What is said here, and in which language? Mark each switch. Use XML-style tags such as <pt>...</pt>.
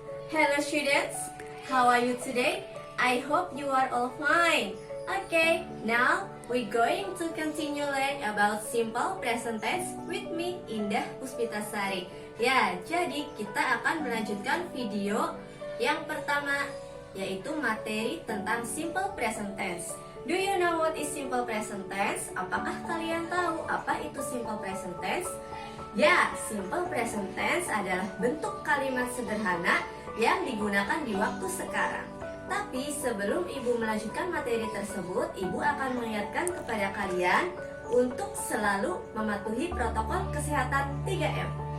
<en>Hello students, how are you today? I hope you are all fine. Okay, now we're going to continue learn about simple present tense with me, Indah Puspitasari.</en> <id>Ya, jadi kita akan melanjutkan video yang pertama, yaitu materi tentang simple present tense.</id> <en>Do you know what is simple present tense?</en> <id>Apakah kalian tahu apa itu simple present tense? Ya, simple present tense adalah bentuk kalimat sederhana yang digunakan di waktu sekarang. Tapi sebelum Ibu melanjutkan materi tersebut, Ibu akan mengingatkan kepada kalian untuk selalu mematuhi protokol kesehatan 3M.</id>